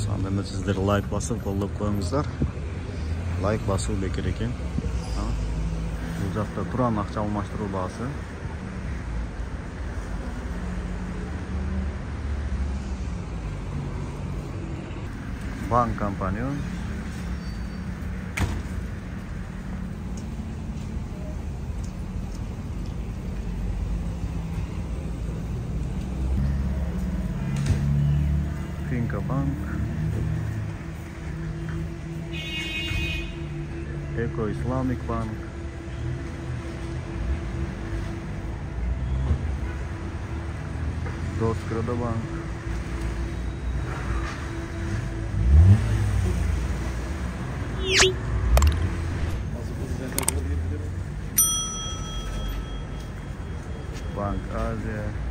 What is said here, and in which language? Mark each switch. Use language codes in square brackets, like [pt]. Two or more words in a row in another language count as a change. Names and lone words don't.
[ky] Анда эмес сиздер лайк басып, колдоп коюңуздар. Лайк басуу бекер экен. Бул жакта туран акча алмаштыруу баасы. Банк компания. Finca Bank, Eco Islamic Bank, Doskroda Bank, Bank Asia.